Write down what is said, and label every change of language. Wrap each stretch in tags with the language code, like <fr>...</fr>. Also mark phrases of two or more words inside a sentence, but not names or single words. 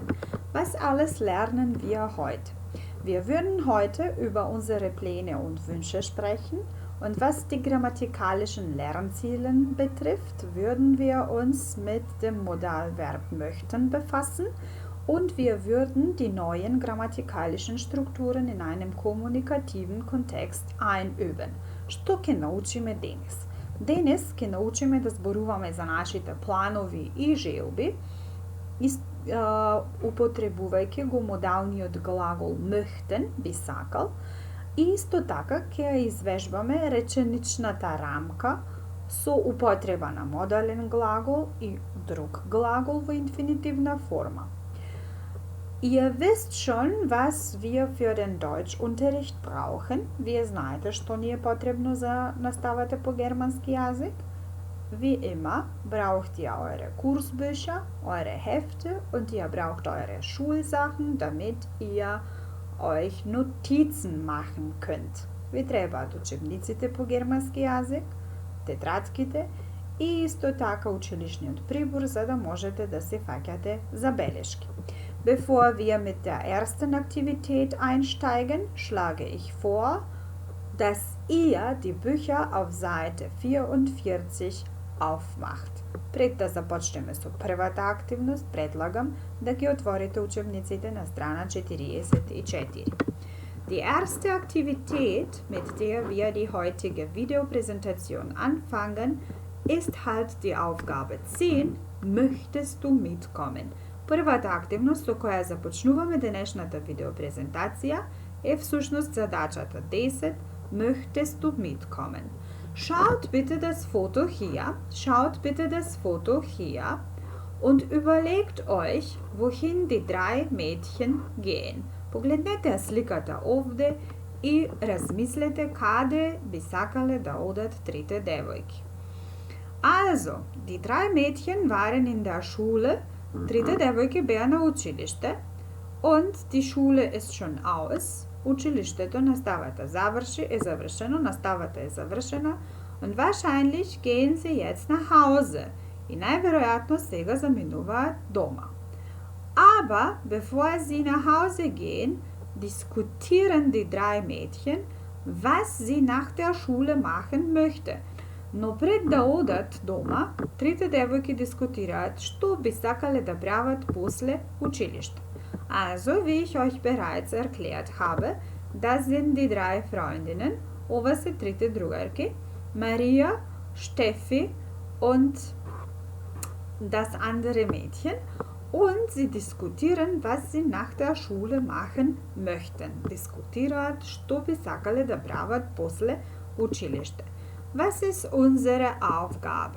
<de>Was alles lernen wir heute? Wir würden heute über unsere Pläne und Wünsche sprechen und was die grammatikalischen Lernziele betrifft, würden wir uns mit dem Modalverb möchten befassen und wir würden die neuen grammatikalischen Strukturen in einem kommunikativen Kontekst einüben.</de> <mk>Што ќе научиме денес? Денес ќе научиме да зборуваме за нашите планови и желби, употребувајќи го модалниот глагол möchten, би сакал, и исто така ќе извежбаме реченичната рамка со употреба на модален глагол и друг глагол во инфинитивна форма.</mk> <de>Ihr wisst schon, was wir für den Deutschunterricht brauchen.</de> <mk>Вие знаете што ни е потребно за наставата по германски јазик.</mk> <de>Wie immer braucht ihr eure Kursbücher, eure Hefte und ihr braucht eure Schulsachen, damit ihr euch Notizen machen könnt.</de> <mk>Ви требаат учебниците по германски јазик, тетрадките и исто така училишниот прибор за да можете да се фаќате забелешки.</mk> <de>Bevor wir mit der ersten Aktivität einsteigen, schlage ich vor, dass ihr die Bücher auf Seite 44 aufmacht.</de> <mk>Пред да започнеме со првата активност, предлагам да ги отворите учебниците на страна 44.</mk> <de>Die erste Aktivität, mit der wir die heutige Videopräsentation anfangen, ist halt die Aufgabe 10. Möchtest du mitkommen?</de> <mk>Првата активност со која започнуваме денешната видеопрезентација е всушност задачата 10.</mk> <de>Möchtest du mitkommen? Schaut bitte das Foto hier und überlegt euch, wohin die drei Mädchen gehen.</de> <mk>Погледнете сликата овде и размислете каде би сакале да одат трите девојки.</mk> <de>Also, die drei Mädchen waren in der Schule.</de> <mk>Трите девојки беа на училиште</mk> <de>und die Schule ist schon aus.</de> <mk>Училиштето, наставата е завршено, наставата е завршена</mk> <de>und wahrscheinlich gehen sie jetzt nach Hause.</de> <mk>И најверојатно сега заминуваат дома.</mk> <de>Aber bevor sie nach Hause gehen, diskutieren die drei Mädchen, was sie nach der Schule machen möchte.</de> <mk>Но пред да одат дома, трите девојки дискутираат што би сакале да прават после училиште.</mk> <de>Also, wie ich euch bereits erklärt habe, das sind die drei Freundinnen,</de> <mk>ова се трите другарки,</mk> <de>Maria, Steffi und das andere Mädchen, und sie diskutieren, was sie nach der Schule machen möchten.</de> <mk>Дискутираат што би сакале да прават после училиште.</mk> <de>Was ist unsere Aufgabe?</de>